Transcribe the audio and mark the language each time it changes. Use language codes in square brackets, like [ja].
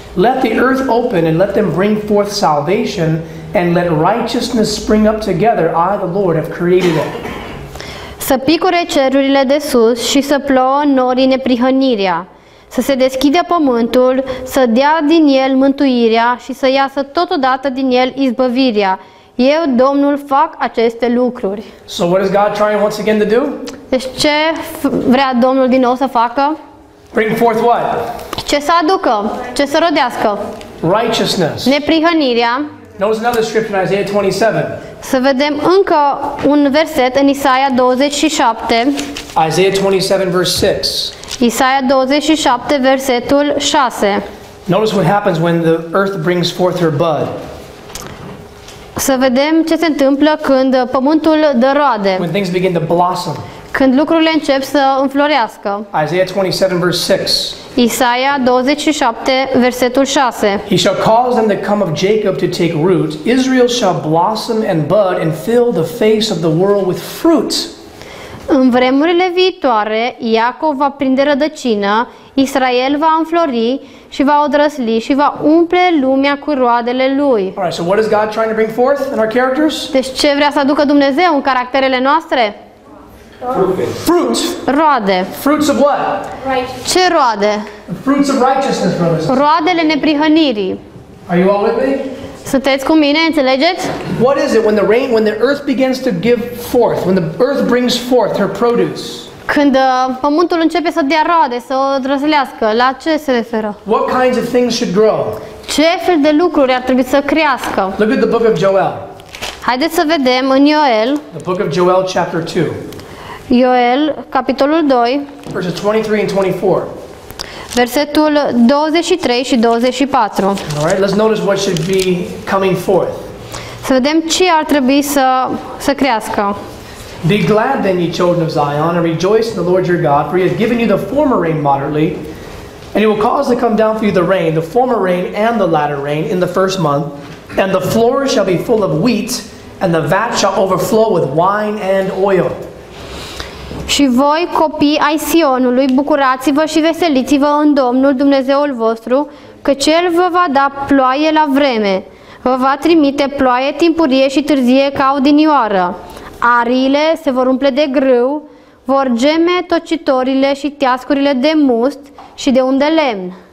[en] Let the earth open, and let them bring forth salvation, and let righteousness spring up together. I, the Lord, have created it. [ro] Să picure cerurile de sus și să plouă norii neprihănirea. Să se deschidă pământul, să dea din el mântuirea și să iasă totodată din el izbăvirea. Eu, Domnul, fac aceste lucruri. [en] So what is God trying once again to do? [ro] Deci ce vrea Domnul din nou să facă? [en] Bring forth what? [ro] Ce să aducă? Ce să rodească? [en] Righteousness. [ro] Neprihănirea. [en] Notice another scripture in Isaiah 27. [ro] Să vedem încă un verset în Isaia 27. [en] Isaiah 27, verse 6. [ro] Isaia 27, versetul 6. [en] Notice what happens when the earth brings forth her bud. [ro] Să vedem ce se întâmplă când pământul dă roade, [en] When things begin to blossom. [ro] când lucrurile încep să înflorească. [en] Isaiah 27, verse 6. [ro] Isaia 27, versetul 6. [en] He shall cause them that come of Jacob to take root. Israel shall blossom and bud and fill the face of the world with fruit. [ro] În vremurile viitoare, Iacov va prinde rădăcină, Israel va înflori și va odrăsli și va umple lumea cu roadele lui. [en] All right, so what is God trying to bring forth in our characters? [ro] Deci ce vrea să aducă Dumnezeu în caracterele noastre? [en] Fruit. [ro] Roade. [en] Fruits of what? [ro] Ce roade? [en] The fruits of righteousness, brothers. [ro] Roadele neprihănirii. [en] Are you all with me? [ro] Sunteți cu mine? Înțelegeți? [en] What is it when the earth begins to give forth, when the earth brings forth her produce? [ro] Când pământul începe să dea roade, să o drăzlească, la ce se referă? [en] What kinds of things should grow? [ro] Ce fel de lucruri ar trebui să crească? [en] Look at the book of Joel. [ro] Haideți să vedem în Ioel, [en] The book of Joel, chapter 2, [ro] Ioel, capitolul 2, [en] verses 23 and 24. [ro] versetul 23 și 24. [en] All right, let's notice what should be coming forth. [ro] Să vedem ce ar trebui să crească. [en] Be glad then, ye children of Zion, and rejoice in the Lord your God, for he hath given you the former rain moderately, and he will cause to come down for you the rain, the former rain and the latter rain, in the first month, and the floor shall be full of wheat, and the vat shall overflow with wine and oil. [ro] Și voi, copii ai Sionului, bucurați-vă și veseliți-vă în Domnul Dumnezeul vostru, căci El vă va da ploaie la vreme. Vă va trimite ploaie timpurie și târzie ca odinioară. Ariile se vor umple de grâu, vor geme tocitorile și teascurile de must și de un de lemn.